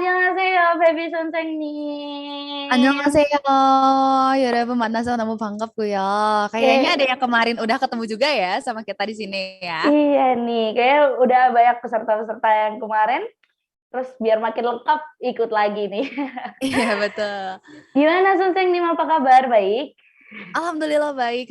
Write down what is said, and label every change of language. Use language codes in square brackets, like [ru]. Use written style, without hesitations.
[ko] 안녕하세요, baby Sonsengnim. 안녕하세요. 여러분 만나서 너무 반갑고요. [id] Kayaknya ada yang kemarin udah ketemu juga ya sama kita di sini ya. Iya nih, kayaknya udah banyak peserta-peserta yang kemarin, terus biar makin lengkap ikut lagi nih. Iya betul. Gimana Sonsengnim, apa kabar? Baik? Alhamdulillah baik.